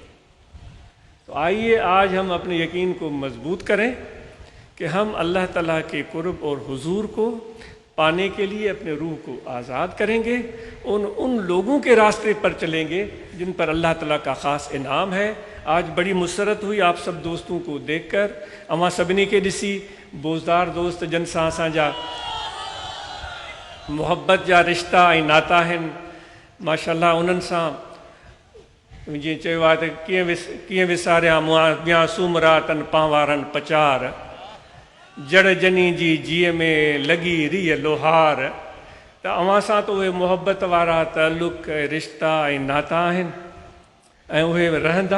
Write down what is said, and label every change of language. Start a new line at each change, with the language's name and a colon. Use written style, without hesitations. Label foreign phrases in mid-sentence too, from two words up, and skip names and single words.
Urdu: تو آئیے آج ہم اپنے یقین کو مضبوط کریں کہ ہم اللہ تعالیٰ کے قرب اور حضور کو پانے کے لیے اپنے روح کو آزاد کریں گے، ان لوگوں کے راستے پر چلیں گے جن پر اللہ تعالیٰ کا خاص انعام ہے۔ آج بڑی مسرت ہوئی آپ سب دوستوں کو دیکھ کر،
Sindhi: اما سبنی کے ڈسی بوزدار دوست جن ساں اساں جا محبت جا رشتہ ऐं नाता आहिनि، माशाअल्लाह उन्हनि सां जीअं चयो आहे त कीअं विसारिया मुआ सूमरातनि पांवारनि पचार, जड़ जनी जी जीअ में लॻी रीह लोहार। त अव्हां सां त उहे मुहबत वारा ताल्लुक़ रिश्ता ऐं नाता आहिनि ऐं उहे रहंदा।